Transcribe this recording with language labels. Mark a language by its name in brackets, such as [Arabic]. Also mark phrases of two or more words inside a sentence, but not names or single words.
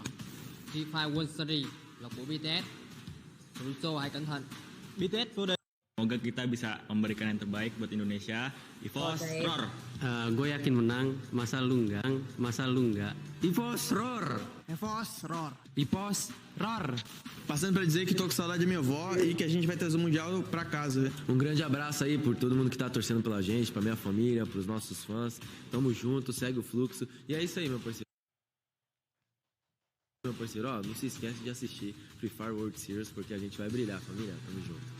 [Vietnamese] FIFA World Series là của BTS. Russo hãy cẩn thận. BTS vô địch. [Indonesian] Semoga kita bisa memberikan yang terbaik buat Indonesia. [English] Ivos, roar. [Indonesian] Gue yakin menang, masa lu enggak. [English] Ivos, roar. Ivos, roar. Ivos, roar. [Portuguese] Passando pra dizer que tô com saudade da minha avó e que a gente vai trazer o Mundial pra casa. Grande abraço aí por todo mundo que tá torcendo pela gente, pra minha família, pros nossos fãs. Tamo junto, segue o fluxo. E é isso aí, meu parceiro. Ó, não se esquece de assistir Free Fire World Series, porque a gente vai brilhar, família. Tamo junto.